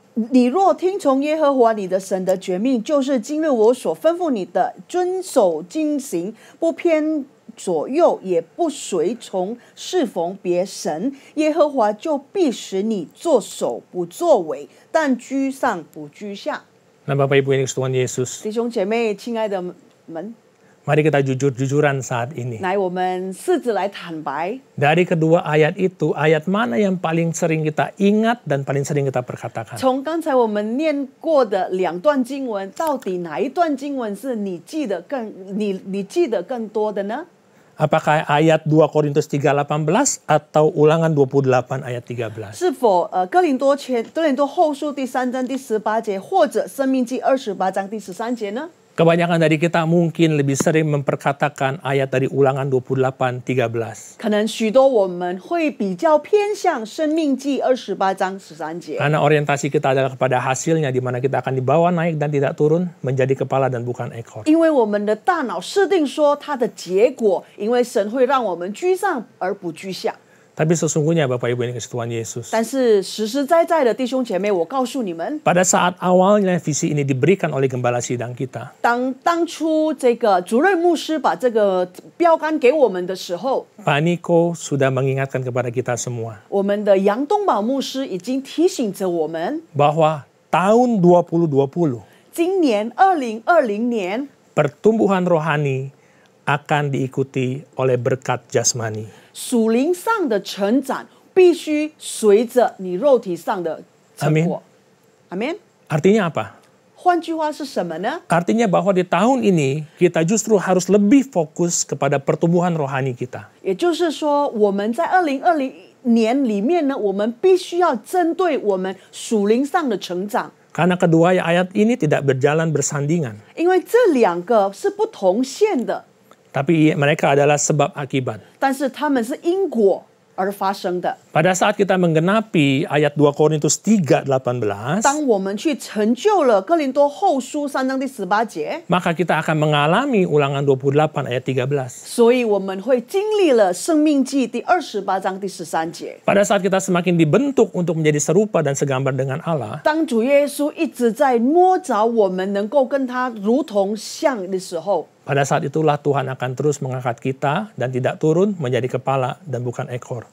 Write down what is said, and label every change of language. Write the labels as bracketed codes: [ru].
[zh] 你若听从耶和华你的神的诫命，就是今日我所吩咐你的，遵守经行，不偏左右，也不随从侍奉别神，耶和华就必使你作首不作尾，但居上不居下。 [id] Nah Bapak Ibu ini Tuhan Yesus, [zh] 弟兄姐妹，亲爱的们， [id] mari kita jujur-jujuran saat ini. [zh] 来，我们试着来坦白。 [id] Dari kedua ayat itu, ayat mana yang paling sering kita ingat dan paling sering kita perkatakan? [zh] 从刚才我们念过的两段经文，到底哪一段经文是你记得更多的呢？ [id] Apakah ayat 2 Korintus 3:18 atau Ulangan 28 ayat 13? [zh] 是否哥林多后书第3章第18节，或者申命记28章第13节呢？ [id] Kebanyakan dari kita mungkin lebih sering memperkatakan ayat dari Ulangan 28:13. [zh] 可能许多我们会比较偏向申命记28章13节， [id] Karena orientasi kita adalah kepada hasilnya di mana kita akan dibawa naik dan tidak turun menjadi kepala dan bukan ekor. [zh] 因为我们的大脑设定说它的结果，因为神会让我们居上而不居下。 [id] Tapi sesungguhnya Bapak Ibu ini Tuhan Yesus. [zh] 但是实实在在的弟兄姐妹，我告诉你们， [id] Pada saat awalnya visi ini diberikan oleh gembala sidang kita, [zh] 当初这个主任牧师把这个标杆给我们的时候， [id] Pak Niko sudah mengingatkan kepada kita semua [zh] 我们的杨东宝牧师已经提醒着我们， [id] bahwa tahun 2020 [zh] 今年2020年， [id] pertumbuhan rohani akan diikuti oleh berkat jasmani. [zh] 属灵上的成长必须随着你肉体上的成果。阿门。 [id] Artinya apa? [zh] 换句话是什么呢？ [id] Artinya bahwa di tahun ini kita justru harus lebih fokus kepada pertumbuhan rohani kita. [zh] 也就是说，我们在2020年里面呢，我们必须要针对我们属灵上的成长， [id] Karena kedua ayat ini tidak berjalan bersandingan. [zh] 因为这两个是不同线的， [id] Tapi mereka adalah sebab akibat. [zh] 但是它们是因果而发生的。 [id] Pada saat kita menggenapi ayat 2 Korintus 3:18, [zh] 当我们去成就了哥林多后书3章第18节， [id] maka kita akan mengalami Ulangan 28 ayat 13. [zh] 所以我们会经历了生命记第28章第13节。 [id] Pada saat kita semakin dibentuk untuk menjadi serupa dan segambar dengan Allah, [zh] 当主耶稣一直在摸着我们能够跟他如同像的时候， [id] pada saat itulah Tuhan akan terus mengangkat kita dan tidak turun menjadi kepala dan bukan ekor.